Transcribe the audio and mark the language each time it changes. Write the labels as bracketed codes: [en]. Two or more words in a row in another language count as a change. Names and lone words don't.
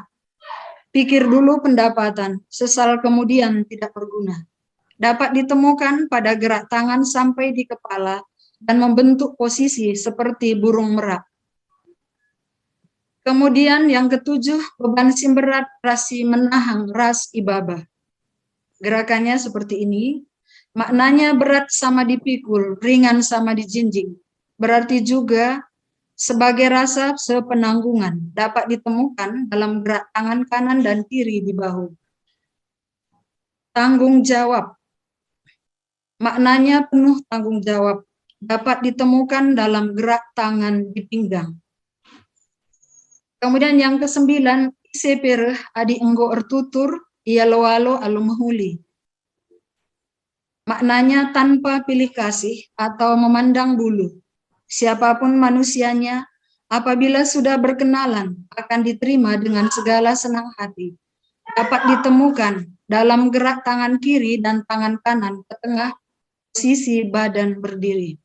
[id] Pikir dulu pendapatan, sesal kemudian tidak berguna. Dapat ditemukan pada gerak tangan sampai di kepala dan membentuk posisi seperti burung merak. Kemudian yang ketujuh, [btx] beban simberat rasi menahang ras ibabah. [id] Gerakannya seperti ini. Maknanya berat sama dipikul, ringan sama dijinjing. Berarti juga sebagai rasa sepenanggungan dapat ditemukan dalam gerak tangan kanan dan kiri di bahu. Tanggung jawab. Maknanya penuh tanggung jawab. Dapat ditemukan dalam gerak tangan di pinggang. Kemudian yang kesembilan, [btx] ise pereh adi enggo ertutur, ia loalo alu mahuli. [id] Maknanya tanpa pilih kasih atau memandang bulu. Siapapun manusianya, apabila sudah berkenalan, akan diterima dengan segala senang hati. Dapat ditemukan dalam gerak tangan kiri dan tangan kanan ke tengah posisi badan berdiri.